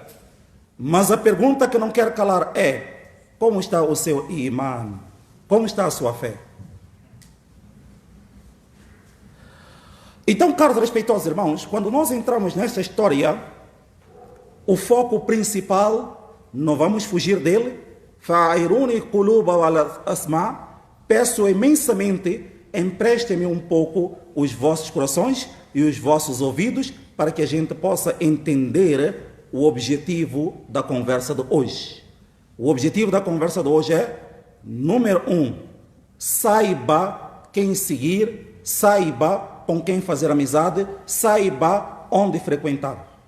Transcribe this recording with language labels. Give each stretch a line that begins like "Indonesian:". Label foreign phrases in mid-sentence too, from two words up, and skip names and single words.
Portuguese: Mas a pergunta que não quero calar é: como está o seu imã? Como está a sua fé? Então, caros respeitosos irmãos, quando nós entramos nessa história, o foco principal, não vamos fugir dele,
Arabic: فأعيروني القلوب والأسماع,
Portuguese: peço imensamente, emprestem-me um pouco os vossos corações e os vossos ouvidos, para que a gente possa entender o objetivo da conversa de hoje. O objetivo da conversa de hoje é: número 1, saiba quem seguir, saiba com quem fazer amizade, saiba onde frequentar.